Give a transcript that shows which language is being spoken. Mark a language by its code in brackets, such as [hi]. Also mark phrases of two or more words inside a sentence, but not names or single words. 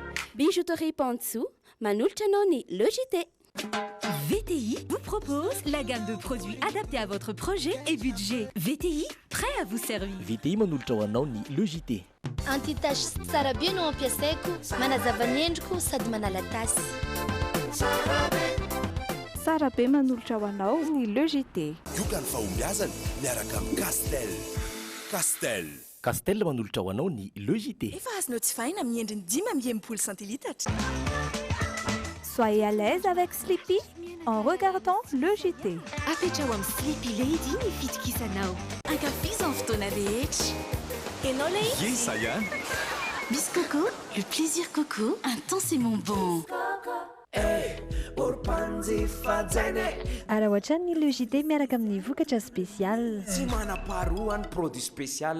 [fr] Bijouterie Pansou, Manulchanoni, le JT. VTI vous propose la gamme de produits adaptés à votre projet et budget. VTI, prêt à vous servir. [mg] VTI manolotra ho anao ny le JT. Antitasy tsara be no ampiasaiko, manazava ny endriko sady manala tasy. Tsara be manolotra ho anao ny le JT. Yokany fahombiazana miaraka amin'ny Castel. Castel manolotra ho anao ny le JT. Efa azonao tsy fahina amin'ny endriny 10 centilitatra. [fr] Soyez à l'aise avec Sleepy en regardant le JT. [mg] Apetrao amin'ny Sleepy Lady ny fitokisanao. Ankafizan fotoana rehetra. Enao lay izy? [fr] Yes, ça y est. Miss Coco, le plaisir Coco, intensément bon. [mg] Ara ohatran'ny le JT miaraka amin'ny vokatra spécial. Tsy manam-paharoa ny produit spécial.